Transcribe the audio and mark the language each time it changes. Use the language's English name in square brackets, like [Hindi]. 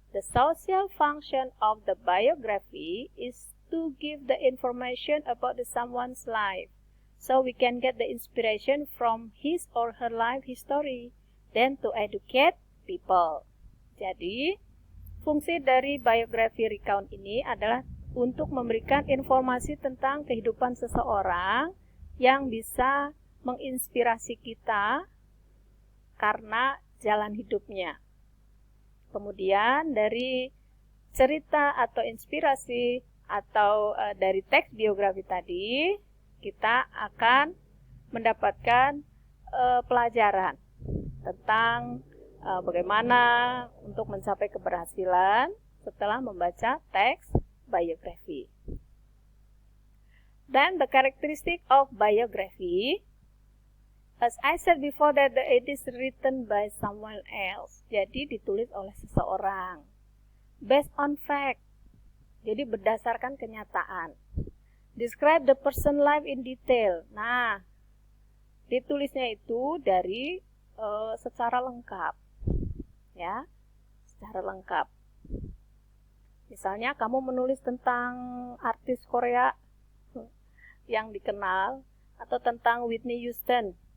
[English] The social function of the biography is to give the information about someone's life, so we can get the inspiration from his or her life history, then to educate people. [Indonesian] Jadi, fungsi dari biography recount ini adalah untuk memberikan informasi tentang kehidupan seseorang yang bisa menginspirasi kita karena jalan hidupnya. Kemudian dari cerita atau inspirasi atau dari teks biografi tadi, kita akan mendapatkan pelajaran tentang bagaimana untuk mencapai keberhasilan setelah membaca teks biography. [English] Then the characteristic of biography, as I said before, that it is written by someone else. [Indonesian] Jadi ditulis oleh seseorang. [English] Based on fact. [Indonesian] Jadi berdasarkan kenyataan. [English] Describe the person life in detail. [Indonesian] Nah, ditulisnya itu dari secara lengkap. Ya, secara lengkap. Misalnya kamu menulis tentang artis Korea yang dikenal atau tentang Whitney Houston.